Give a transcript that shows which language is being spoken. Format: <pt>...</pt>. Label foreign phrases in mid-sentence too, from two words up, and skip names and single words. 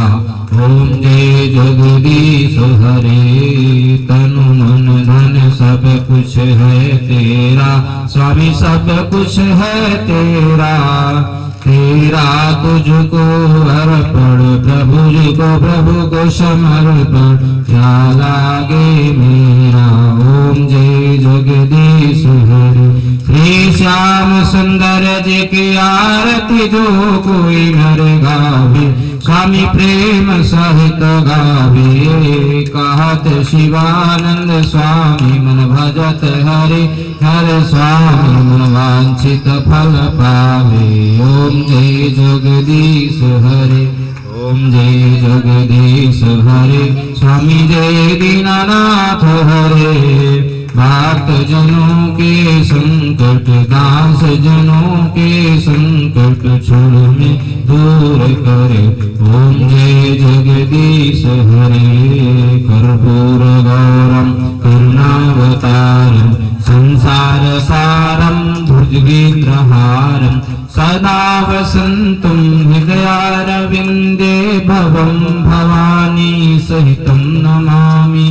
<hi>ओम जय जगदीश हरे, तनु मन धन सब कुछ है तेरा, स्वामी सब कुछ है तेरा। तेरा तुझको अर्पण, प्रभु जी को प्रभु को समर्पण, क्या लागे मेरा। ओम जय जगदीश हरे। श्री श्याम सुंदर जी की आरती जो कोई नर गावे, स्वामी प्रेम सहित गावे। कहत शिवानंद स्वामी मन भजत हरि, हर स्वामी मन वांछित फल पावे। ओम जय जगदीश हरे, ओम जय जगदीश हरे। स्वामी जय दीनानाथ हरे। भक्त जनों के संकट, दास जनों के संकट, छोड़ में दूर करे। ओम जय जगदीश हरे।</hi> <sa>कर्पूर गौरम करुणावतारम, संसार सारम भुजगेन्द्रहारम, सदा वसंतुम हृदयारविंदे भवम भवानी सहितं नमामि।</sa>